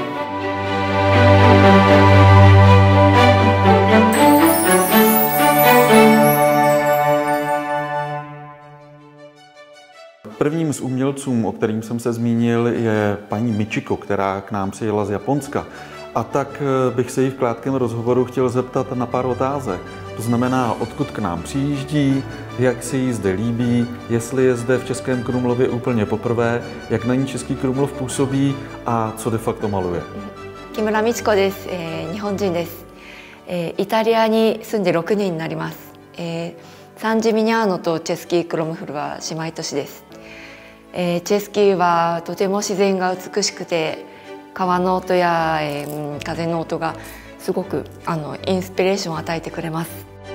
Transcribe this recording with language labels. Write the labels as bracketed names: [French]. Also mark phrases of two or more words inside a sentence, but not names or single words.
[Czech] Prvním z umělců, o kterým jsem se zmínil, je paní Michiko, která k nám přijela z Japonska. A tak bych se jí v krátkém rozhovoru chtěl zeptat na pár otázek. To znamená, odkud k nám přijíždí, jak se jí zde líbí, jestli je zde v Českém Krumlově úplně poprvé, jak na ní Český Krumlov působí a co de facto maluje. [Japanese] Kimura Michiko desu. 日本人です。イタリアに住んで6年になります。サンジミニャーノとチェスキークロムフルは姉妹都市です。チェスキーはとても自然が美しくて、川の音や風の音がすごくインスピレーションを与えてくれます。